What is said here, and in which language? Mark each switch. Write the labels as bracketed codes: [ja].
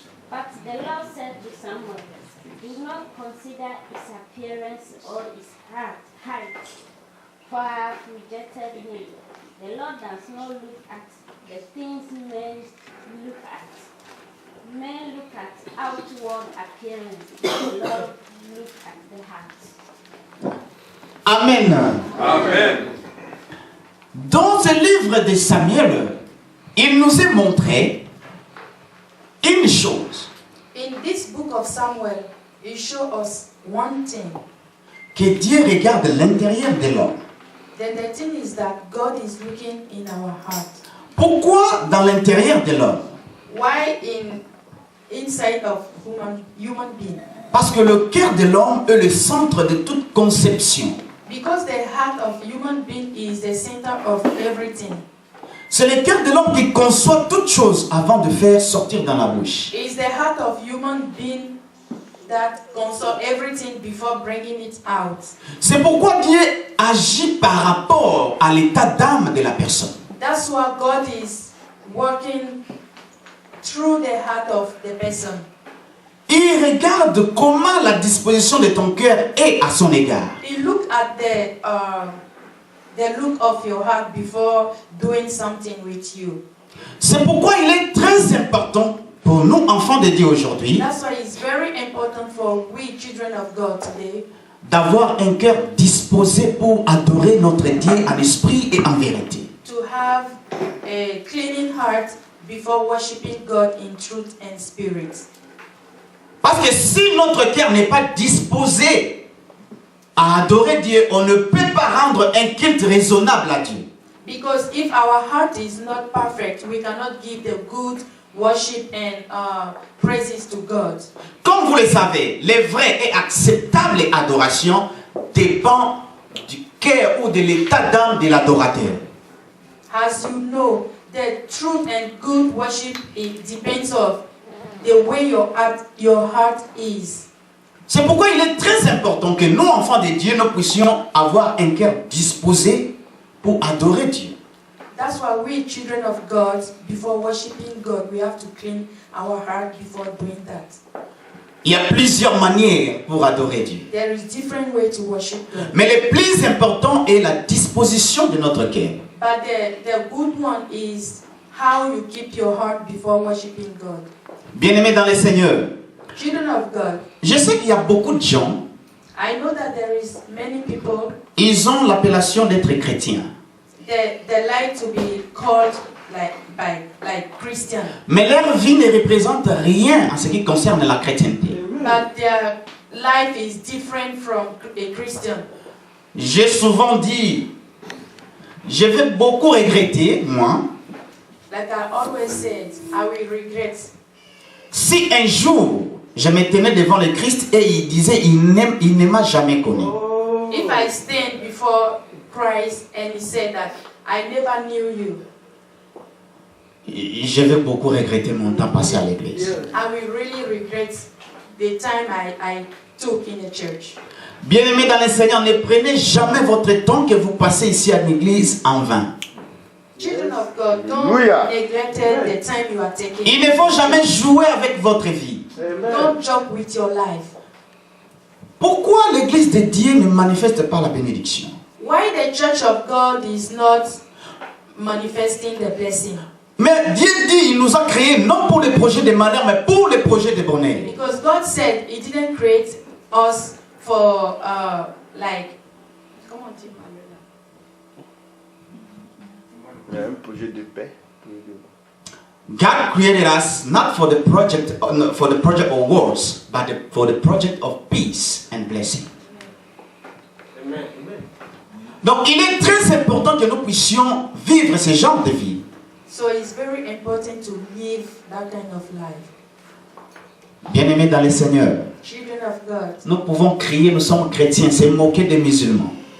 [en] But the Lord said to Samuel, do not consider his appearance or his height, for I have rejected him. The Lord does not look at the things men look at. Men look at outward appearance, the Lord looks at the heart. Amen. Amen. [fr] Dans ce livre de Samuel, il nous est montré une chose, [en] In this book of Samuel, it shows us one thing. [fr] que Dieu regarde l'intérieur de l'homme. [en] Then the thing is that God is looking in our heart. [fr] Pourquoi dans l'intérieur de l'homme? [en] Why inside of human being? [fr] Parce que le cœur de l'homme est le centre de toute conception. [en] Because the heart of human being is the center of everything. [fr] C'est le cœur de l'homme qui conçoit toute chose avant de faire sortir dans la bouche. [en] It's the heart of human being that console everything before bringing it out. [fr] C'est pourquoi Dieu agit par rapport à l'état d'âme de la personne. [en] That's why God is working through the heart of the person. [fr] Il regarde comment la disposition de ton cœur est à son égard. [en] He look at the look of your heart before doing something with you. [fr] C'est pourquoi il est très important pour nous, enfants de Dieu aujourd'hui, [en] That's why it's very important for we children of God today [fr] d'avoir un cœur disposé pour adorer notre Dieu en esprit et en vérité. [en] to have a cleaning heart before worshiping God in truth and spirit. [fr] Parce que si notre cœur n'est pas disposé à adorer Dieu, on ne peut pas rendre un culte raisonnable à Dieu. [en] Because if our heart is not perfect, we cannot give the good worship and praises to God. [fr] Comme vous le savez, les vraies et acceptables adorations dépendent du cœur ou de l'état d'âme de l'adorateur. [en] As you know, the truth and good worship, it depends on the way your heart is. [fr] C'est pourquoi il est très important que nous, enfants de Dieu, nous puissions avoir un cœur disposé pour adorer Dieu. [en] That's why we, children of God, before worshiping God, we have to clean our heart before doing that. [fr] Il y a plusieurs manières pour adorer Dieu. [en] There is different way to worship God. [fr] Mais le plus important est la disposition de notre cœur. [en] But the good one is how you keep your heart before worshiping God. [fr] Bien-aimés dans le Seigneur, [en] Children of God, [fr] je sais qu'il y a beaucoup de gens, [en] I know that there is many people [fr] ils ont l'appellation d'être chrétiens. [en] that like to be called like Christian, [fr] Mais leur vie ne représente rien en ce qui concerne la chrétienté. [en] but their life is different from a Christian. [fr] J'ai souvent dit, je vais beaucoup regretter, moi, [en] Like I always said, I will regret [fr] si un jour je me tenais devant le Christ et il disait, il ne m'a jamais connu. [en] if I stand before Christ and he said that I never knew you. [fr] Je vais beaucoup regretter mon temps passé à l'église. [en] I will really regret the time I took in the church. [fr] Bien-aimés dans le Seigneur, ne prenez jamais votre temps que vous passez ici à l'église en vain. [en] Children of God, don't Hallelujah. neglect the time you are taking. [fr] Il ne faut jamais jouer avec votre vie. [en] Don't joke with your life. [fr] Pourquoi l'église de Dieu ne manifeste pas la bénédiction? [en] Why the church of God is not manifesting the blessing? [fr] Mais Dieu dit, il nous a créés non pour les projets de malheur, mais pour les projets de bonheur. [en] Because God said He didn't create us for like. Come on, Tim. [fr] Il y a un projet de paix. [en] God created us not for the project of wars, but for the project of peace and blessing. Amen. [fr] Donc il est très important que nous puissions vivre ce genre de vie. [en] So it's very important to live that kind of life. [fr] Bien-aimés dans le Seigneur, [en] Children of God, [fr] nous pouvons crier, nous sommes chrétiens, c'est moquer des musulmans.